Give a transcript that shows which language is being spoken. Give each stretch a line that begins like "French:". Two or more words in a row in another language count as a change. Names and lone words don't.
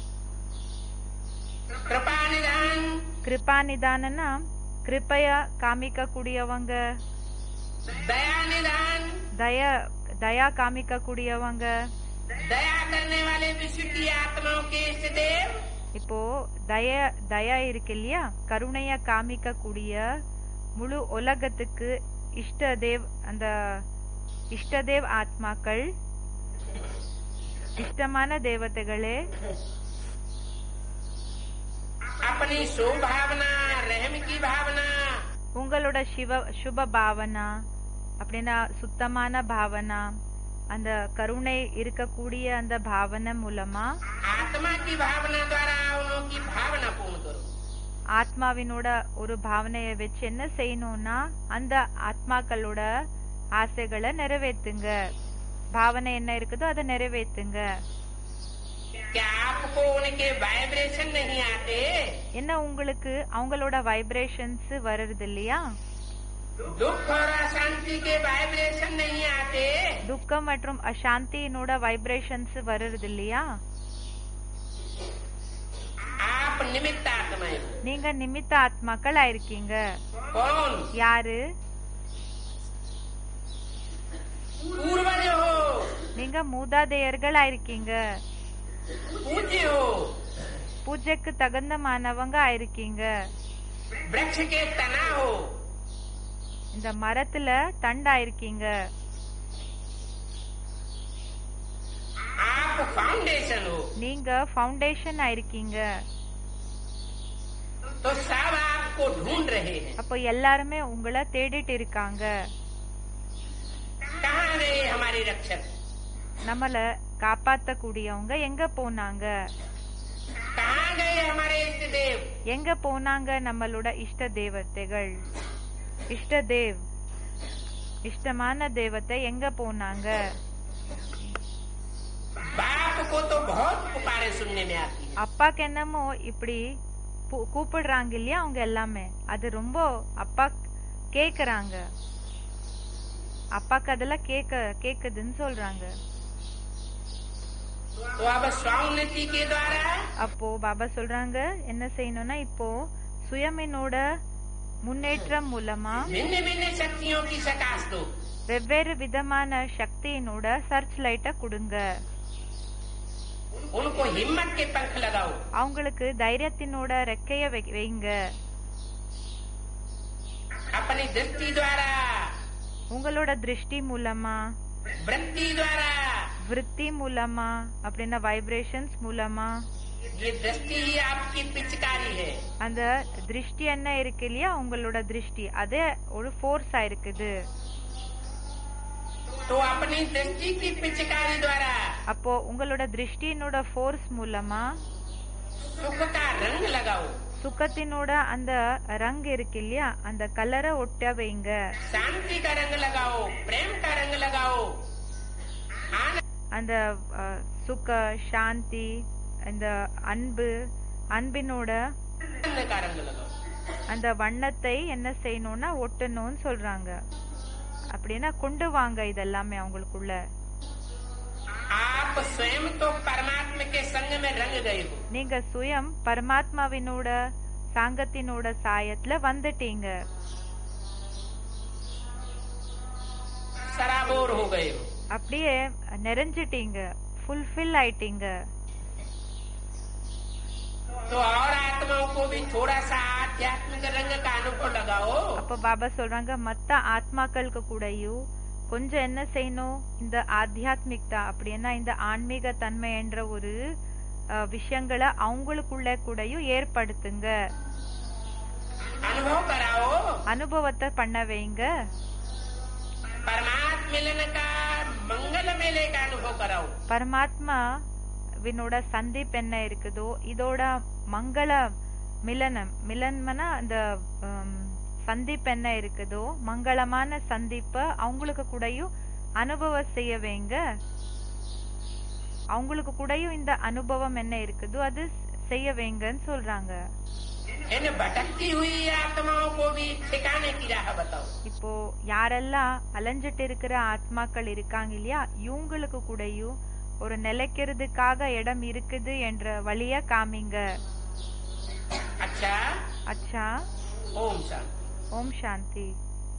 Tamil: கிருபா நிதானனா கிருபையா காமிக்க கூடியவங்க, தயா காமிக்க கூடியவங்க, இப்போ தயா இருக்கு இல்லையா, கருணைய காமிக்க கூடிய முழு உலகத்துக்கு இஷ்டதேவ், அந்த இஷ்டதேவ் ஆத்மாக்கள், இஷ்டமான தேவதைகளே,
Hindi: अपनी शुभ भावना, रहम की भावना,
Tamil: உங்களோட சுப பாவனா அப்படின்னா சுத்தமான பாவனா, அந்த கருணை இருக்கக்கூடிய அந்த பாவனை மூலமா
Hindi: आत्मा की भावना द्वारा उनकी भावना पूर्ण करो।
Tamil: ஆத்மாவினோட ஒரு பாவனையை வச்சு என்ன செய்யணும்னா அந்த ஆத்மாக்களோட ஆசைகளை நிறைவேற்றுங்க, பாவனை என்ன இருக்குதோ அதை நிறைவேற்றுங்க।
Hindi: क्या आपको उनके वाइब्रेशन नहीं आते?
Tamil: என்ன உங்களுக்கு அவங்களோட வைப்ரேஷன்ஸ் வருது இல்லையா?
Hindi: दुख और अशांति के वाइब्रेशन नहीं आते?
Tamil: துக்கம் மற்றும் அசாந்தியினோட வைப்ரேஷன்ஸ் வருது இல்லையா?
Hindi: आप निमित्त आत्माएं।
Tamil: நீங்க நிமித்த ஆத்மாக்கள் ஆயிருக்கீங்க।
Hindi: कौन?
Tamil: யாரு?
Hindi: पूर्वज हो,
Tamil: நீங்க மூதாதையர்கள் ஆயிருக்கீங்க।
Hindi: पूज्य हो,
Tamil: பூஜைக்கு தகுந்தமானவங்க ஆயிருக்கீங்க।
Hindi: वृक्ष के तना हो,
Tamil: இந்த மரத்துல தண்டாயிருக்கீங்க।
Hindi: आप फाउंडेशन हो,
Tamil: நீங்க ஃபவுண்டேஷன் ஆயிருக்கீங்க।
Hindi: तो सब आपको ढूंढ रहे हैं।
Tamil: அப்போ எல்லாருமே உங்களை தேடிட்டு இருக்காங்க।
Hindi: कहाँ गए हमारे रक्षक?
Tamil: நம்மள காப்பாத்த கூடியவங்க எங்க போனாங்க?
Hindi: कहाँ गए हमारे इष्ट देव?
Tamil: எங்க போனாங்க நம்மளோட இஷ்ட தேவதைகள்? இஷ்டதேவ், இஷ்டமான தேவத்தை எங்க போனாங்க?
Hindi: बाप को तो बहुत पुकारे सुनने में आती है।
Tamil: அப்பாக்கு என்னமோ இப்படி கூப்பிடுறாங்க இல்லையா அவங்க எல்லாமே, அது ரொம்ப அப்பா கேக்குறாங்க, அப்பாக்கு அதெல்லாம் கேக்குதுன்னு சொல்றாங்க।
Hindi: तो अब स्वाउन्नति के द्वारा
Tamil: அப்போ பாபா சொல்றாங்க என்ன செய்யணும்னா இப்போ சுயமினோட முன்னேற்றம் மூலமா
Hindi: भिन्न भिन्न शक्तियों की सकाश दो।
Tamil: வெவ்வேறு விதமான சக்தியினோட
English: search light
Tamil: கொடுங்க।
Hindi: उनको हिम्मत के पंख लगाओ।
Tamil: அவங்களுக்கு தைரியத்தினோட ரெக்கைய வைங்க।
Hindi: अपनी दृष्टि द्वारा,
Tamil: உங்களோட திருஷ்டி மூலமா,
Hindi: वृत्ति द्वारा,
Tamil: விருத்தி மூலமா அப்படின்னா வைப்ரேஷன்ஸ் மூலமா,
Hindi: ये दृष्टि ही आपकी पिचकारी है।
Tamil: அந்த திருஷ்டி என்ன இருக்கு இல்லையா உங்களோட திருஷ்டி, அதே ஒரு ஃபோர்ஸா இருக்குது।
Hindi: तो अपनी दृष्टि की पिचकारी द्वारा
Tamil: அப்போ உங்களோட திருஷ்டியினோட ஃபோர்ஸ் மூலமா
Hindi: सुख का रंग लगाओ।
Tamil: சுகத்தினோட அந்த ரங் இருக்கு இல்லையா, அந்த கலரை ஒட்ட வைங்க.
Hindi: शांति का रंग लगाओ, प्रेम का रंग लगाओ,
Tamil: அந்த சுக, சாந்தி, அந்த அன்பு, அன்பினோட
Hindi: आनंद का रंग लगाओ.
Tamil: அந்த வண்ணத்தை என்ன செய்யணும்னா ஒட்டணும்னு சொல்றாங்க. அப்படின்னா கொண்டு வாங்க இதெல்லாமே அவங்களுக்குள்ள.
Hindi: आप स्वयं तो परमात्मा के संग में रंग गए हो.
Tamil: நீங்க சுயம் பரமாத்மாவினோட சாங்கத்தினோட சாயத்துல வந்துட்டீங்க.
Hindi: सराबोर हो गए हो.
Tamil: அப்படியே நிறைஞ்சிட்டீங்க, ஃபுல்ஃபில் ஆயிட்டீங்க.
Hindi: तो और आत्माओं को भी थोड़ा सा आध्यात्मिक रंग का अनुभव लगाओ.
Tamil: அப்ப பாபா சொல்றாங்க மத்த ஆத்மாக்களுக்கு கூடயும் கொஞ்சம் என்ன செய்யணும், இந்த ஆத்தியாத்மிகதா அப்படின்னா இந்த ஆன்மீக தன்மை என்ற ஒரு விஷயங்களை அவங்களுக்குள்ள கூடயும் ஏற்படுத்துங்க,
Hindi: अनुभव कराओ.
Tamil: அனுபவத்தை பண்ண வைங்க.
Hindi: परमात्मा मिलन का मंगल मेले का अनुभव कराओ.
Tamil: பரமாத்மா வினோட சந்திப்பு என்ன இருக்குதோ இதோட மங்கள மிலனம், மிலன்மனா அந்த சந்திப்பு என்ன இருக்குதோ மங்களமான சந்திப்ப அவங்களுக்கு கூடயும் அனுபவம் செய்ய வைங்க. அவங்களுக்கு கூடயும் இந்த அனுபவம் என்ன இருக்குதோ அது செய்ய வைங்கன்னு சொல்றாங்க.
Hindi: इन भटकती हुई आत्माओं को भी ठिकाने की राह बताओ.
Tamil: இப்போ யாரெல்லாம் அலைஞ்சிட்டு இருக்கிற ஆத்மாக்கள் இருக்காங்க இல்லையா, இவங்களுக்கு கூடயும் ஒரு நிலைக்கிறதுக்காக இடம் இருக்குது என்ற வழிய காமிங்க.
Hindi: अच्छा
Tamil: அச்சா.
Hindi: ओम शांति.
Tamil: ஓம் சாந்தி.